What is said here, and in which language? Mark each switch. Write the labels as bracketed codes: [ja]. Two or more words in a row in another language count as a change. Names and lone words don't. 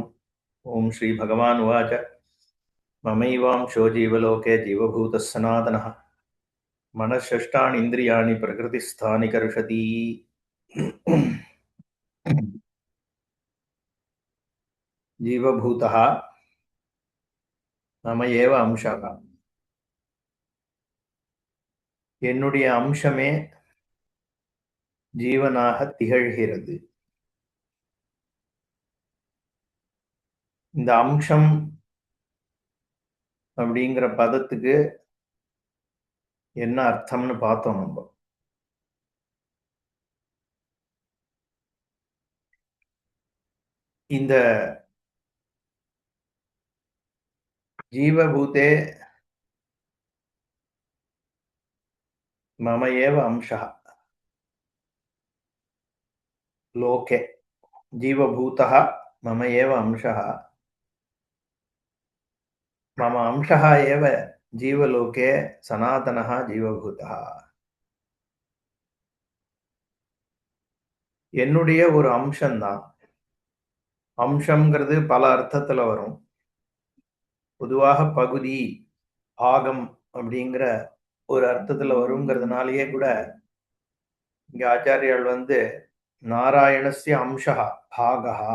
[sa] ॐ श्रीभगवान् उवाच ममैवांशो जीवलोके जीवभूतः सनातनः मनःषष्ठानीन्द्रियाणि प्रकृतिस्थानि कर्षति। जीवभूतः मम एव अंशः, [ta] என்னுடைய அம்சமே ஜீவனாக திகழ்கிறது. இந்த அம்சம் அப்படிங்கிற பதத்துக்கு என்ன அர்த்தம்னு பார்த்தோம். நம்ம இந்த [sa] जीवभूते मम एव अंशः लोके जीवभूतः मम एव अंशः मम अंशः एव जीवलोके सनातनः जीवभूतः. [ta] என்னுடைய ஒரு அம்சம்தான். அம்சம்ங்கிறது பல அர்த்தத்துல வரும். பொதுவாக பகுதி பாகம் அப்படிங்கிற ஒரு அர்த்தத்துல வருங்கிறதுனாலயே கூட இங்க ஆச்சாரியால் [sa] नारायणस्य अंशा भागा.